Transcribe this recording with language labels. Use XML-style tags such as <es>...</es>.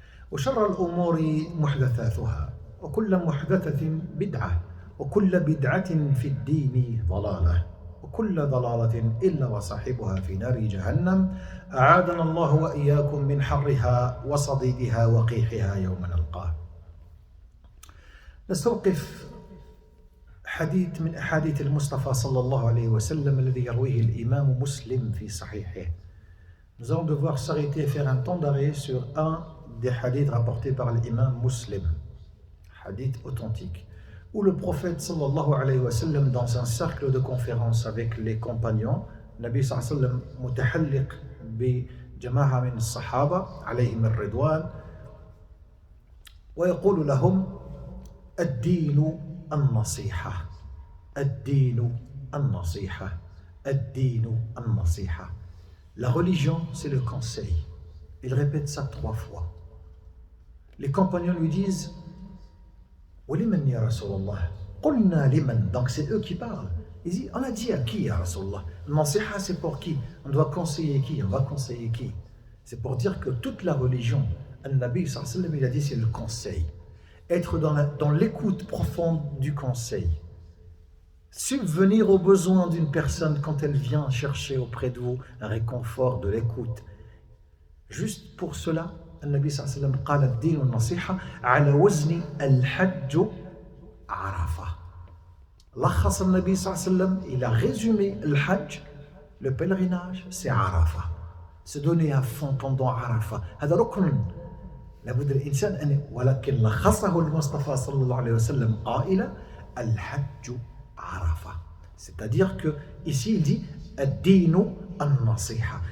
<ar>وشر الأمور محدثاتها وكل محدثة بدعة وكل بدعة في الدين ضلالة وكل ضلالة إلا وصاحبها في نار جهنم أعاذنا الله وإياكم من حرها وصديدها وقيحها يوم نلقاه. نستوقف حديث من أحاديث المصطفى صلى الله عليه وسلم الذي يرويه الإمام مسلم في صحيحه.</ar> <fr>Nous allons devoir s'arrêter et faire un temps d'arrêt sur un des hadiths rapportés par l'imam Muslim, hadith authentique, où le prophète sallallahu alayhi wa sallam, dans un cercle de conférence avec les compagnons,</fr> <ar>Nabi sallallahu alayhi wa sallam mutahalliq bi jama'a min as-sahaba alayhim ar-ridwan wa yaqulu lahum ad-din النصيحة الدين النصيحة</ar> <fr>الدين النصيحة. La religion, c'est le conseil. Il répète ça 3 fois. Les compagnons lui disent</fr> <ar>وَلِمَنْ يَا رَسُولَ اللَّهِ قُلْنَا لِمَنْ.</ar> <fr>Donc c'est eux qui parlent. Ils disent, on a dit à qui, ya Rasulallah? Nasiha, c'est pour qui? On doit conseiller qui? On va conseiller qui? C'est pour dire que toute la religion, An-Nabi sallallahu alayhi wa sallam, il a dit, c'est le conseil. Être dans l'écoute profonde du conseil. Subvenir aux besoins d'une personne quand elle vient chercher auprès de vous un réconfort de l'écoute. Juste pour cela,</fr> <ar>النبي صلى الله عليه وسلم قال الدين النصيحة على وزن الحج عرفة. لخص النبي صلى الله عليه وسلم,</ar> <fr>il a résumé le hajj, le pèlerinage, c'est Arafah. Se donner à fond pendant Arafah.</fr> <ar>هذا ركن. لابد الإنسان أن ولكن لخصه المصطفى صلى الله عليه وسلم قائلا الحج عرفة.</ar> <fr>C'est-à-dire que ici il dit</fr> <ar>الدين النصيحة.</ar>